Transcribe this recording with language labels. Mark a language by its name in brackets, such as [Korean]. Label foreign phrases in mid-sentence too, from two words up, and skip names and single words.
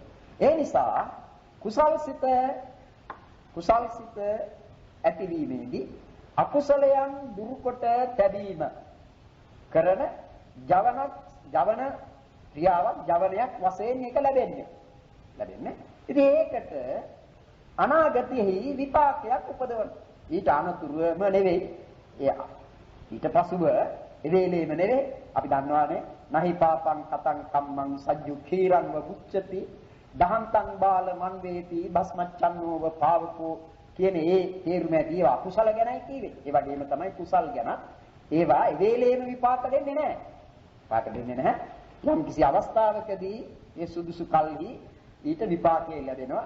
[Sinhala] ඒ නිසා කුසල් සිත ඇතිවීමේදී අකුසලයන් දුරු කොට තැබීම කරන ජවන ක්‍රියාවක් ජවනයක් වශයෙන් එක ලැබෙන්නේ. ඉතින් ඒකට අනාගතයෙහි විපාකයක් උපදවන. ඊට අනතුරුම නෙවෙයි. ඊට පසුව එවේලේම නෙවෙයි. අපි දන්නවානේ [Pali] නහි පාපං කතං කම්මං සජ්ජු khīරං වුච්චති දහන්තං බාල මන් වේති භස්මච්ඡන්නෝව පාවකෝ [Sinhala] කියන ඒ තේරුම ඇදී අකුසල ගැනයි කියවේ. ඒ වගේම තමයි කුසල් ගැන. ඒවා එවේලේම විපාක දෙන්නේ නැහැ. යම් කිසි අවස්ථාවකදී ඒ සුදුසු කල්හි ඊට විපාකය ලැබෙනවා.